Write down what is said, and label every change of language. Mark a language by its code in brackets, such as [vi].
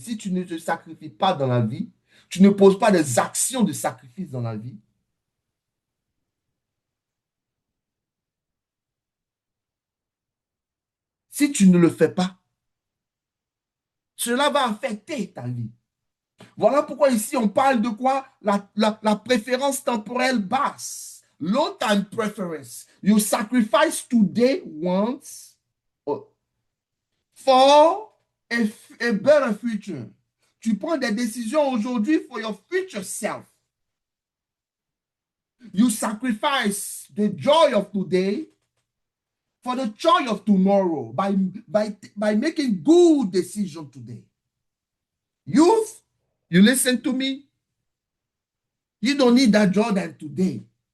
[fr] Si tu ne te sacrifies pas dans la vie, tu ne poses pas des actions de sacrifice dans la vie, si tu ne le fais pas, cela va affecter ta vie. Voilà pourquoi ici on parle de quoi? La préférence temporelle basse. [en] Low time preference. You sacrifice today once for a better future. [fr] Tu prends des décisions aujourd'hui [en] for your future self. You sacrifice the joy of today for the joy of tomorrow by making good decisions today. Youth, you listen to me? You don't need that Jordan today.